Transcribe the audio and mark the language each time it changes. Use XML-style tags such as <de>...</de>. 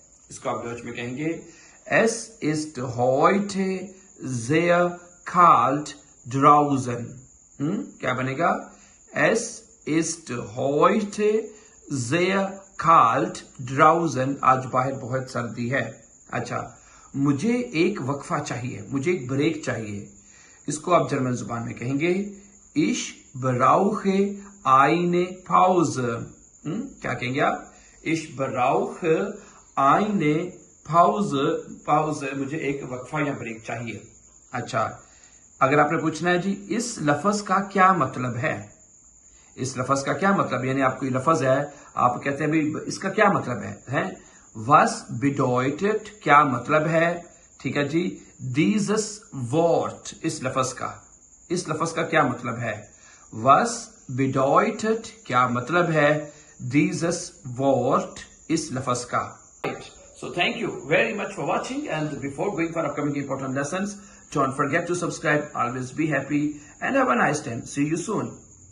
<hi>इसको आप डच में कहेंगे</hi> <de>Es ist heute sehr kalt draußen.</de> <hi>क्या बनेगा?</hi> <de>Es ist heute sehr kalt draußen.</de> <hi>आज बाहर बहुत सर्दी है। अच्छा, मुझे एक वक्फा चाहिए, मुझे एक ब्रेक चाहिए। इसको आप जर्मन जुबान में कहेंगे</hi> <de>Ich brauche eine Pause.</de> <hi>क्या कहेंगे आप?</hi> <de>Ich brauche eine Pause.</de> <hi>मुझे एक वक्फा या ब्रेक चाहिए। अच्छा, अगर आपने पूछना है जी इस लफ्ज का क्या मतलब है, इस लफ्ज का क्या मतलब, यानी आपको ये लफ्ज है, आप कहते हैं भाई इसका क्या मतलब है?</hi> <de>Was bedeutet</de> <hi>क्या मतलब है? ठीक है जी,</hi> <de>dieses Wort,</de> <hi>इस लफ्ज का क्या मतलब है?</hi> <de>Was bedeutet</de> <hi>क्या मतलब है?</hi> <de>Dieses Wort,</de> <hi>इस लफ्ज का।</hi> <en>So thank you very much for watching, and before going for upcoming important lessons, don't forget to subscribe. Always be happy and have a nice time. See you soon.</en>